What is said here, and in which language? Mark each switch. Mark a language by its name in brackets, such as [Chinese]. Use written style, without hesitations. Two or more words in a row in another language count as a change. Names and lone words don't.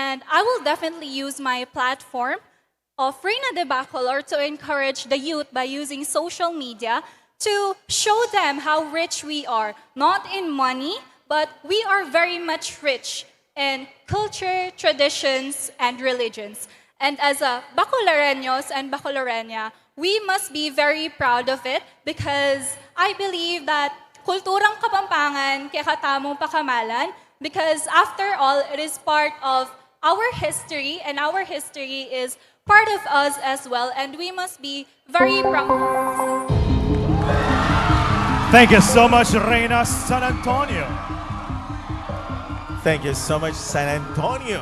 [English] And I will definitely use my platform of Reina De Bacolor to encourage the youth by using social media to show them how rich we are, not in money, but we are very much rich in culture, traditions, and religions. And as a Bacoloreños and Bacolorena, we must be very proud of it because I believe that [Pampanga] kulturang Kapampangan kaya katamong pakamalan [English] because after all, it is part of our history and our history is part of us as well and we must be very proud. Thank you so much, Reina San Antonio. Thank you so much, San Antonio.